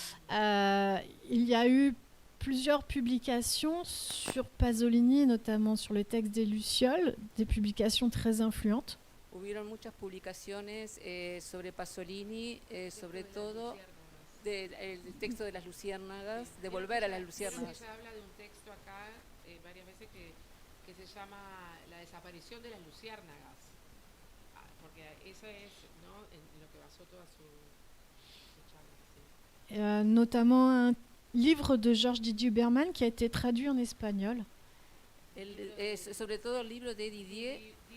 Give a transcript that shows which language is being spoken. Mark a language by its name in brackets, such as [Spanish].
[French] Il y a eu plusieurs publications sur Pasolini, notamment sur le texte des Lucioles, des publications très influentes. [Spanish] Hubieron muchas publicaciones sobre Pasolini, sobre todo del texto de las luciérnagas, de volver a las luciérnagas. Se habla de un texto acá varias veces que se llama La desaparición de las luciérnagas, por que eso es, ¿no?, en lo que basó toda su charla. Sí. [French] Notamment un livre de Georges Didier Berman qui a été traduit en espagnol. [Spanish] Sobre todo el libro de Didier